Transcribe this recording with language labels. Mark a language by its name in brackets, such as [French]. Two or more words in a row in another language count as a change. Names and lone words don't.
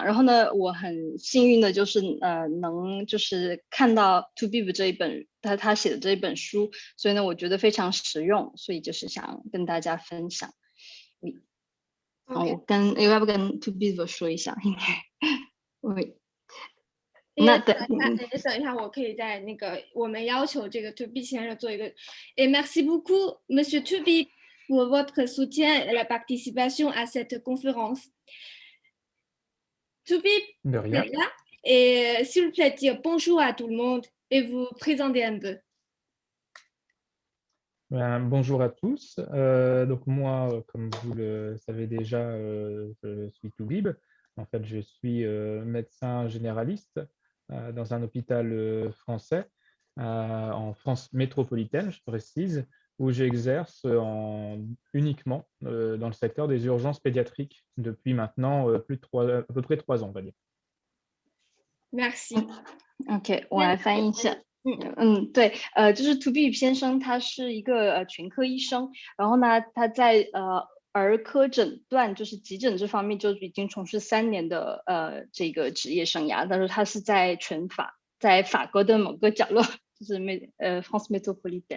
[Chinese] 然后呢，我很幸运的就是能就是看到 To Be 这一本他写的这一本书，所以呢，我觉得非常实用，所以就是想跟大家分享。我要不跟 To Be 说一下，应该等一下，我可以在那个我们要求这个 To Be 先生做一个 ， [French] Merci beaucoup, Monsieur To Be, pour votre soutien et la participation à cette conférence. To Be, De rien. Et s'il vous plaît, dire bonjour à tout le monde et vous présenter un peu. Bonjour à tous. Donc moi, comme vous le savez déjà, je suis Toubib. En fait, je suis médecin généraliste dans un hôpital français en France métropolitaine, je précise, où j'exerce uniquement dans le secteur des urgences pédiatriques depuis maintenant à peu près 3 ans, on va dire. Merci. [Chinese] OK， 我来翻译一下。对，就是 To Be 先生，他是一个全科医生，然后呢，他在儿科诊断，就是急诊这方面就已经从事3年的这个职业生涯，但是他是在在法国的某个角落，就是 [French] France Métropolitaine。